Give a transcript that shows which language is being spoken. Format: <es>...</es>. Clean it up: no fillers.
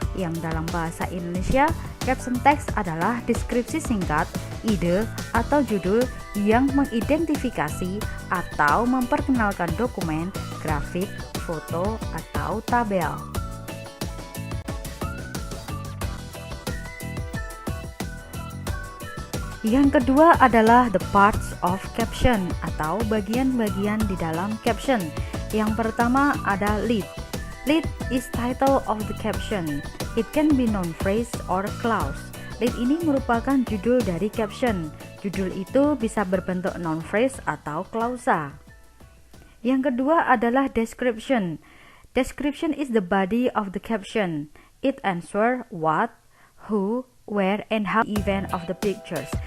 <id>Yang dalam bahasa Indonesia, caption text adalah deskripsi singkat, ide atau judul yang mengidentifikasi atau memperkenalkan dokumen, grafik, foto, atau tabel. Yang kedua adalah</id> <en>the parts of caption</en> <id>atau bagian-bagian di dalam caption. Yang pertama ada lead.</id> <en>Lead is title of the caption. It can be noun phrase or clause.</en> <id>Lead ini merupakan judul dari caption. Judul itu bisa berbentuk noun phrase atau klausa. Yang kedua adalah description.</id> <en>Description is the body of the caption. It answer what, who, where, and how event of the pictures.</en>